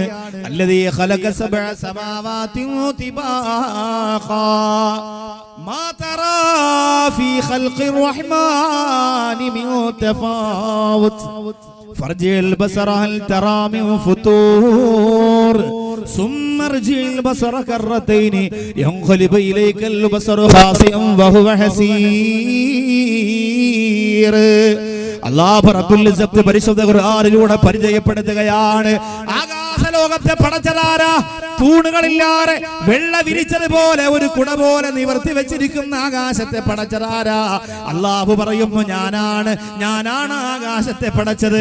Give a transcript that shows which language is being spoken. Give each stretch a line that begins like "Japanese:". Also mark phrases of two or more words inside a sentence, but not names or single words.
Arabic: الذي خلق سبع سماوات طباقا ما ترى في خلق الرحمن من تفاوت فارجع البصر هل ترى من فطور ثم ارجع البصر كرتين ينقلب إليك البصر خاسئا وهو حسير. الله رب العزة
Malayalam: പരിശുദ്ധ ഖുർആനിലൂടെ പരിചയപ്പെടുത്തുകയാണ്. ആകാശലോകത്തെ പടച്ചതാരാ? തൂണുകളില്ലാതെ വെള്ള വിരിച്ചതുപോലെ ഒരു കുട പോലെ നിവർത്തി വെച്ചിരിക്കുന്ന ആകാശത്തെ പടച്ചതാരാ? അല്ലാഹു പറയുന്നു, ഞാനാണ് ആകാശത്തെ പടച്ചത്.